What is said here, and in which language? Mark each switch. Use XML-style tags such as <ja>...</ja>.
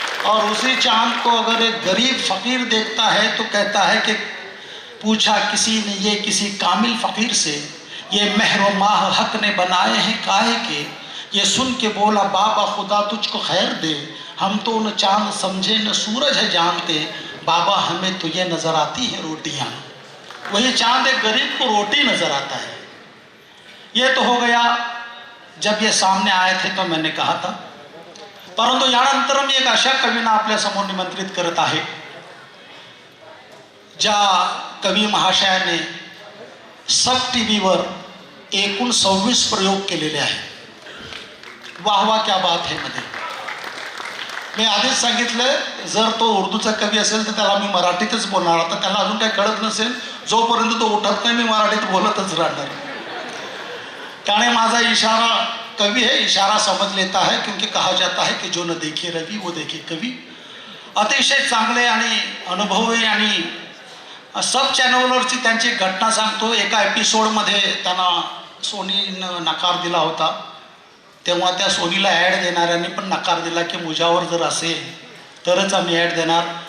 <hi>और उसी चांद को अगर एक गरीब फकीर देखता है तो कहता है कि पूछा किसी ने ये किसी कामिल फकीर से, ये महर माह हक ने बनाए हैं काहे के, ये सुन के बोला बाबा खुदा तुझको खैर दे, हम तो न चांद समझे न सूरज है जानते, बाबा हमें तो ये नजर आती है रोटियां। वही चांद एक गरीब को रोटी नजर आता है। ये तो हो गया जब ये सामने आए थे तो मैंने कहा था।</hi> <mr>परंतु यानंतर मी एक अशा कवींना आपल्या समोर निमंत्रित करत आहे ज्या कवी महाशयाने सब टीव्हीवर एकूण 26 प्रयोग केलेले आहेत। वाह वाह क्या बात है मध्ये मी आधीच सांगितलं, जर तो उर्दूचा कवी असेल तर त्याला मी मराठीतच बोलणार। आता त्याला अजून काही कळत नसेल, जोपर्यंत तो उठत नाही मी मराठीत बोलतच राहणार। त्याने माझा इशारा,</mr> <hi>कवि है इशारा समझ लेता है, क्योंकि कहा जाता है कि जो न देखे रवि वो देखे कवि।</hi> <mr>अतिशय चांगले आणि अनुभवी आणि सब चॅनलवरची त्यांची घटना सांगतो। एका एपिसोडमध्ये त्यांना सोनीनं नकार दिला होता, तेव्हा त्या सोनीला ॲड देणाऱ्यांनी पण नकार दिला की मुजावर जर असेल तरच आम्ही ॲड देणार।</mr>